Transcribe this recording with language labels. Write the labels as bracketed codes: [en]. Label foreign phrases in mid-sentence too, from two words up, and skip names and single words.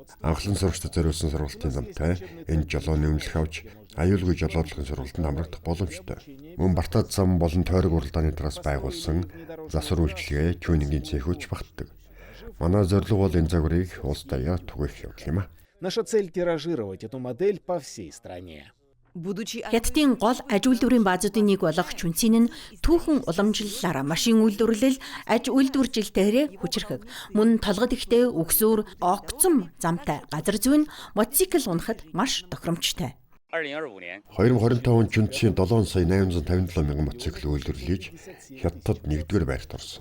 [mn] Анхлан сурагчдад зориулсан сургалтын замтай энэ жолооны өмнөх авч аюулгүй жолоодлогын сургалтанд хамрагдах боломжтой. Мөн Бартад зам болон тойрог уралдааны дараас байгуулсан засвар үйлчилгээ, тюнингийн цехүүч багтдаг. Манай зорилго бол энэ загварыг улс даяар түгээх явдал юм а. [ru] Наша цель тиражировать эту модель по всей стране. [mn] Хятадын гол аж үйлдвэрийн баазуудын нэг болох Чүнцэн нь түүхэн уламжлалаар машин үйлдвэрлэл, аж үйлдвэржилтээрээ хүчрхэг. Мөн толгод ихтэй үгсүүр, огцом замтай газар зүйн мотоцикл унахад маш тохиромжтой. 2025 онд Чүнцэн 7,857,000 мотоцикл үйлдвэрлэж Хятадд 1-р байрт орсон.